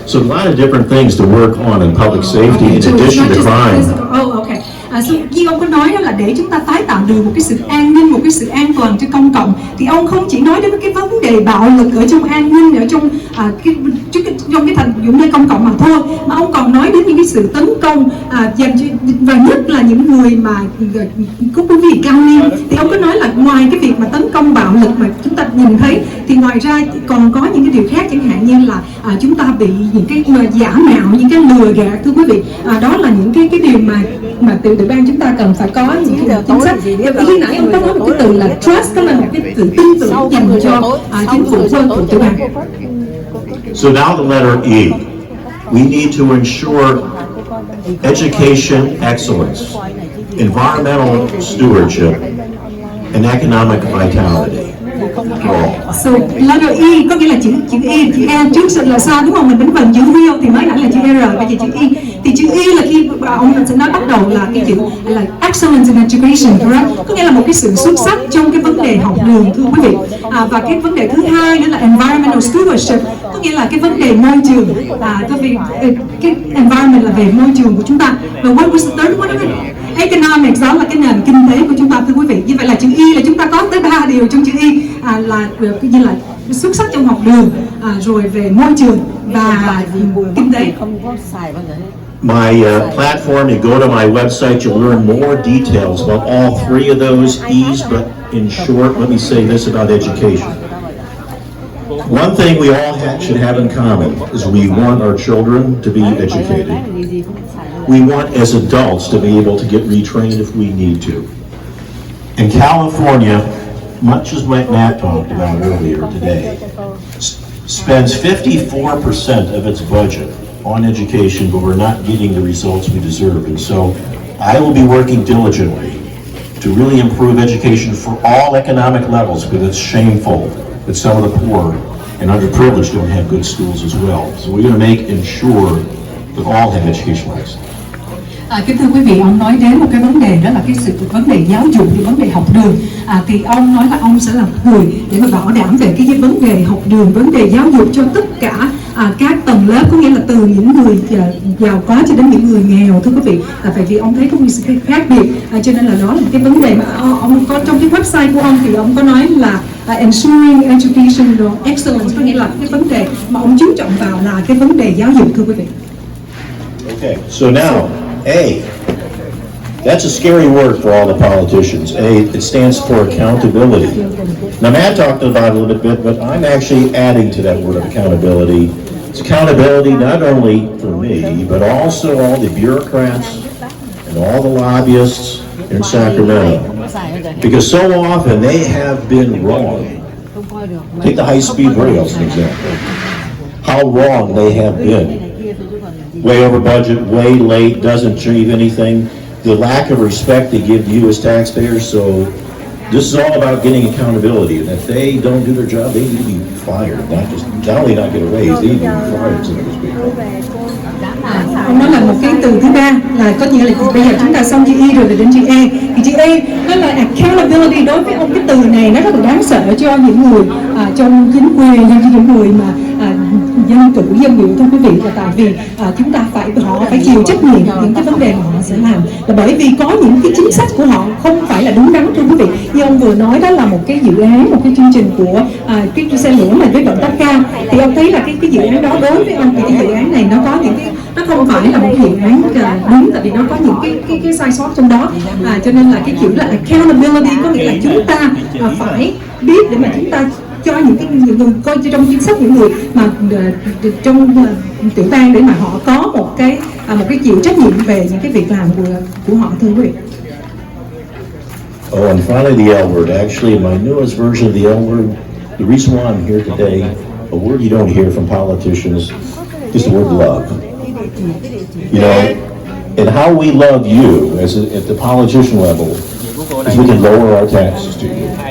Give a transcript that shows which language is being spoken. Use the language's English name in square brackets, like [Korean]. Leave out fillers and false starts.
[English] So a lot of different things to work on in public safety in addition to crime. Oh, okay. [Vietnamese] Như ông có nói đó là để chúng ta tái tạo được một cái sự an ninh, một cái sự an toàn cho công cộng, thì ông không chỉ nói đến cái vấn đề bạo lực ở trong an ninh, ở trong trong cái thành dụng nơi công cộng mà thôi, mà ông còn nói đến những cái sự tấn công dành cho, và nhất là những người mà có quý vị cao niên. Thì ông có nói là ngoài cái việc mà tấn công bạo lực mà chúng ta nhìn thấy, thì ngoài ra còn có những cái điều khác, chẳng hạn như là chúng ta bị những cái giả mạo, những cái lừa gạt, thưa quý vị. Đó là những cái điều mà tiểu bang chúng ta cần phải có những cái chính sách. Khi nãy ông có nói một cái từ là trust, đó là một cái sự tin tưởng dành cho chính phủ của tiểu bang. [English] So now the letter E. We need to ensure education excellence, environmental stewardship, and economic vitality. So letter E [Vietnamese] có nghĩa là chữ E, chữ E trước là sao đúng không? Mình đánh vần chữ real thì mới nãy là chữ R, bây giờ chữ E. Thì chữ E là khi ông sẽ nói bắt đầu là cái chữ là [English] excellence in education, correct? [Vietnamese] Có nghĩa là một cái sự xuất sắc trong cái vấn đề học đường, thưa quý vị. Và cái vấn đề thứ hai nữa là [English] environmental stewardship, [Vietnamese] có nghĩa là cái vấn đề môi trường. Tại vì cái environment là về môi trường của chúng ta. Và [English] what was the third one? [Vietnamese] Economics, đó là cái nền kinh tế của chúng ta, thưa quý vị. Như vậy là chữ Y là chúng ta có tới 3 điều trong chữ Y, là như là xuất sắc trong học đường, rồi về môi trường và kinh tế. [English] My platform, you go to my website, you'll learn more details about all three of those E's, but in short, let me say this about education. One thing we all should have in common is we want our children to be educated. We want, as adults, to be able to get retrained if we need to. In California, much as Matt talked about earlier today, spends 54% of its budget on education, but we're not getting the results we deserve. And so I will be working diligently to really improve education for all economic levels, because it's shameful that some of the poor and underprivileged don't have good schools as well. So we're going to make and ensure that all have educational access. [Vietnamese] Kính thưa quý vị, ông nói đến một cái vấn đề, đó là cái vấn đề giáo dục, cái vấn đề học đường. Thì ông nói là ông sẽ là người để mà bảo đảm về cái vấn đề học đường, vấn đề giáo dục cho tất cả các tầng lớp, có nghĩa là từ những người giàu có cho đến những người nghèo, thưa quý vị. Tại vì ông thấy có một sự khác biệt, cho nên là đó là cái vấn đề mà ông có trong cái website của ông, thì ông có nói là [English] ensuring educational excellence, [Vietnamese] có nghĩa là cái vấn đề mà ông chú trọng vào là cái vấn đề giáo dục, thưa quý vị. [English] Okay, so now A, that's a scary word for all the politicians. A, it stands for accountability. Now Matt talked about it a little bit, but I'm actually adding to that word of accountability. It's accountability not only for me, but also all the bureaucrats and all the lobbyists in Sacramento. Because so often they have been wrong. Take the high-speed rail as an example. How wrong they have been. Way over budget, way late, doesn't achieve anything. The lack of respect they give you as taxpayers. So this is all about getting accountability. And if they don't do their job, they need to be fired. Not only not get a raise, they need to be fired, so to speak. [Vietnamese] Ông nói là một cái từ thứ ba là có nghĩa là bây giờ chúng ta xong chữ E rồi đến chữ E. Thì chữ E nó là accountability. Đối với ông cái từ này nó rất là đáng sợ cho những người trong chính quyền, cho những người mà dân chủ dân biểu, thưa quý vị, là tại vì chúng ta họ phải chịu trách nhiệm những cái vấn đề mà họ sẽ làm, là bởi vì có những cái chính sách của họ không phải là đúng đắn, thưa quý vị. Như ông vừa nói, đó là một cái dự án, một cái chương trình của cái xe lửa này với vận tốc cao, thì ông thấy là cái dự án đó đối với ông thì cái dự án này nó có những cái, nó không phải là một cái dự án đúng, tại vì nó có những cái sai sót trong đó. Cho nên là cái chữ là accountability có nghĩa là chúng ta phải biết để mà chúng ta cho những người coi trong chính sách, những người mà trong tiểu bang, để mà họ có một cái chịu trách nhiệm về những cái việc làm của họ, thưa quý vị. [English] Oh, and finally the L word. Actually, in my newest version of the L word, the reason why I'm here today, a word you don't hear from politicians, is the word love. You know, and how we love you at the politician level is we can lower our taxes to you.